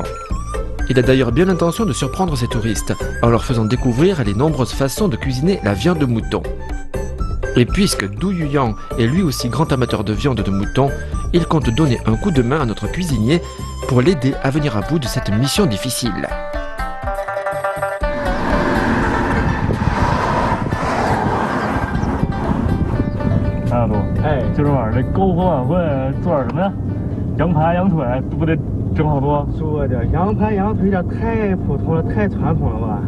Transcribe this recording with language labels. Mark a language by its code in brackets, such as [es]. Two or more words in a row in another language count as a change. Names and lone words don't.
[fr] Il a d'ailleurs bien l'intention de surprendre ces touristes en leur faisant découvrir les nombreuses façons de cuisiner la viande de mouton. Et puisque Du Yuyang est lui aussi grand amateur de viande de mouton, il compte donner un coup de main à notre cuisinier pour l'aider à venir à bout de cette mission difficile. [zh] 大陆，哎，今儿晚上这篝火晚会做点什么呀？羊排、羊腿，不得整好多？说的羊排、羊腿这太普通了，太传统了吧？